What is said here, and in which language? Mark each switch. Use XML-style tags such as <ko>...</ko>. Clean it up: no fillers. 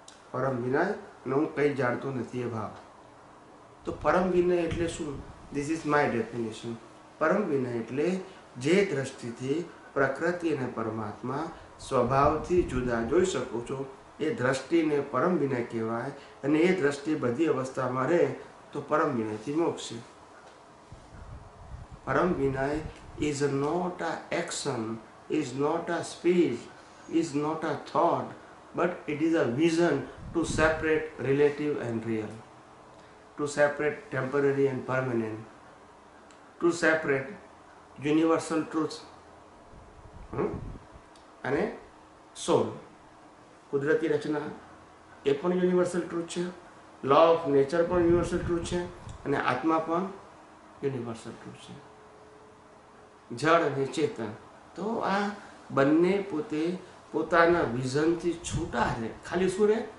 <gu>પરમ વિનય અને હું કંઈ જાણતો નથી એ ભાવ. તો પરમ વિનય એટલે શું?</gu> <en>This is my definition.</en> <gu>પરમ વિનય એટલે જે દ્રષ્ટિથી પ્રકૃતિ અને પરમાત્મા સ્વભાવથી જુદા જોઈ શકો છો એ દ્રષ્ટિને પરમ વિનય કહેવાય. અને એ દ્રષ્ટિ બધી અવસ્થામાં રહે તો પરમ વિનયથી મોક્ષ છે.</gu> <en>પરમ વિનય is not a action, is not a speech, is not a thought, but it is a vision to separate relative and real, to separate temporary and permanent, to separate universal truth અને soul.</en> <gu>કુદરતી રચના એ પણ universal truth છે, law of nature પણ universal truth છે, અને આત્મા પણ universal truth છે, જળ અને ચેતન. તો આ બંને પોતે પોતાના વિઝનથી છૂટા રહે. ખાલી શું રહે?</gu>